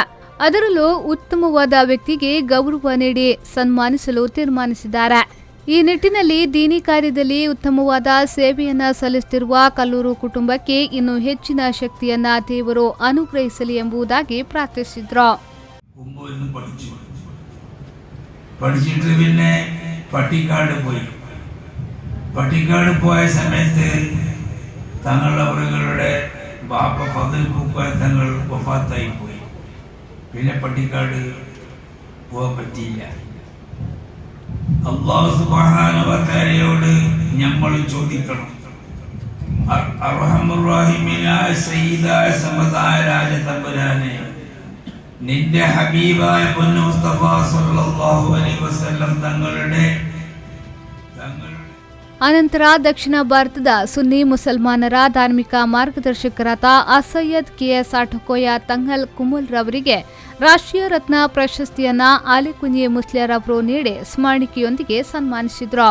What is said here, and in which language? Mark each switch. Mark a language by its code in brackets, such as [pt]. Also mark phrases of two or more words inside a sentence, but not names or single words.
[kn] ಅದರಲ್ಲೂ ಉತ್ತಮವಾದ ವ್ಯಕ್ತಿಗೆ ಗೌರವ ನೀಡಿ ಸನ್ಮಾನಿಸಲು ತೀರ್ಮಾನಿಸಿದ್ದಾರೆ. ಈ ನಿಟ್ಟಿನಲ್ಲಿ ದೀನಿ ಕಾರ್ಯದಲ್ಲಿ ಉತ್ತಮವಾದ ಸೇವೆಯನ್ನ ಸಲ್ಲಿಸುತ್ತಿರುವ ಕಲ್ಲೂರು ಕುಟುಂಬಕ್ಕೆ ಇನ್ನೂ ಹೆಚ್ಚಿನ ಶಕ್ತಿಯನ್ನ ದೇವರು ಅನುಗ್ರಹಿಸಲಿ ಎಂಬುದಾಗಿ ಪ್ರಾರ್ಥಿಸಿದ್ರು. [ml] പട്ടിക്കാട് പോയ സമയത്ത് തങ്ങളുടെ ബാപ്പ ഫദൽ പൂക്കോയ തങ്ങൾ വഫാത്തായി പോയി. പിന്നെ പട്ടിക്കാട് പോകാൻ പറ്റിയില്ല. [ar] الله سبحانه و [ml] തആലയോട് നമ്മൾ ചോദിക്കണം, അർഹമുർ റഹീമിനായ സയ്യിദായ സമദായ രാജതമ്പുരാനെ, നിന്റെ ഹബീബായ പൊന്നു മുസ്തഫ [ar] صلى الله عليه وسلم [ml] തങ്ങളുടെ [kn] ಅನಂತರ ದಕ್ಷಿಣ ಭಾರತದ ಸುನ್ನಿ ಮುಸಲ್ಮಾನರ ಧಾರ್ಮಿಕ ಮಾರ್ಗದರ್ಶಕರಾದ ಅಸಯ್ಯದ್ ಕೆಎಸ್ ಆಠಕೋಯ ತಂಗಲ್ ಕುಮುಲ್ ರವರಿಗೆ ರಾಷ್ಟ್ರೀಯ ರತ್ನ ಪ್ರಶಸ್ತಿಯನ್ನ ಆಲಿಕುಂಜೆ ಮುಸ್ಲಿಯಾರ್ ಅವರು ನೀಡಿ ಸ್ಮರಣಿಕೆಯೊಂದಿಗೆ ಸನ್ಮಾನಿಸಿದ್ರು.